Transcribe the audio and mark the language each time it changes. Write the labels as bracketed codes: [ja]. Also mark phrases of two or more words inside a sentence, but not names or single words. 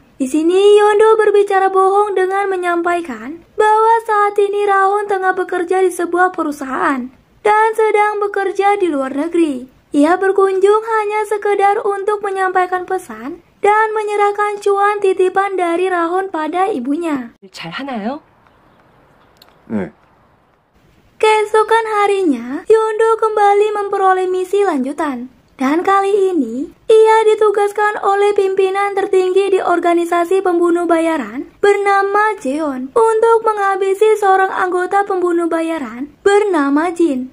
[id] Di sini Hyun-do berbicara bohong dengan menyampaikan bahwa saat ini Ra-hun tengah bekerja di sebuah perusahaan dan sedang bekerja di luar negeri. Ia berkunjung hanya sekedar untuk menyampaikan pesan dan menyerahkan cuan titipan dari Ra-hun pada ibunya. [ko] 잘 하나요? 네. [id] Keesokan harinya, Hyun-do kembali memperoleh misi lanjutan. Dan kali ini, ia ditugaskan oleh pimpinan tertinggi di organisasi pembunuh bayaran bernama Jeon untuk menghabisi seorang anggota pembunuh bayaran bernama Jin.